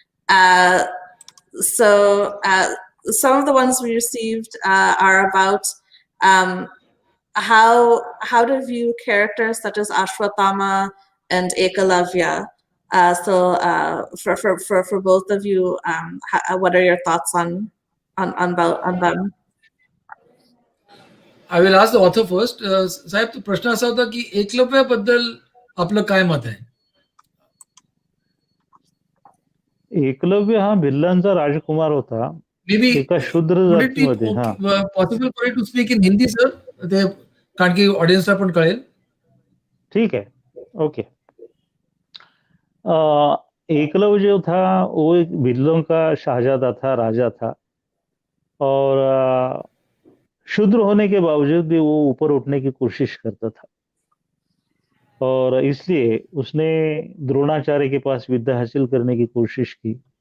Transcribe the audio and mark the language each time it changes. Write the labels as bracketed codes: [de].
[en] So some of the ones we received are about how to view characters such as Ashwatthama and Ekalavya. So for both of you, what are your thoughts on them? I will ask the author first. [mr] साहेब तो प्रश्न असा होता की एकलव्याबद्दल आपलं काय मत आहे? एकलव्य हा भिल्लांचा राजकुमार होता. [en] Maybe [mr] एका शूद्र [en] would it be [mr] जातीमध्ये. [en] possible for you to speak in Hindi, sir? [mr] ते कारण की ऑडियन्सला पण कळेल. [hi] ठीक है, ओके. एकलव्य जो था वो एक भिल्लों का शाहजादा था, राजा था, और शूद्र होने के बावजूद भी वो ऊपर उठने की कोशिश करता था, और इसलिए उसने द्रोणाचार्य के पास विद्या हासिल करने की कोशिश की.